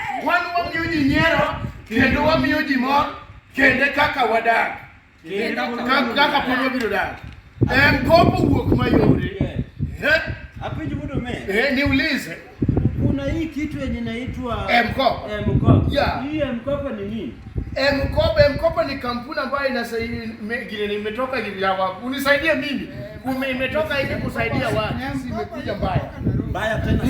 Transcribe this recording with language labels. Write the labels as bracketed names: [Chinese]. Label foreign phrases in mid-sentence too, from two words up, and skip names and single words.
[Luo (Kenya and Tanzania)] Wan wamiyo ji nyiero kendo wamiyo ji mor kende kaka wadak. Kaka pod wabiro dak. Mkopo wuok mayore. Apenjo mondo me. [Swahili] Niulize. Kuna hii kitu yenye inaitwa mkopo. Mkopo. Yeah. Hii mkopo ni nini? Mkopo ni kampuni ambayo inasaidia imetoka unisaidie mimi. Imetoka hivi kusaidia watu. Imekuja mbaya. Mbaya tena zaidi.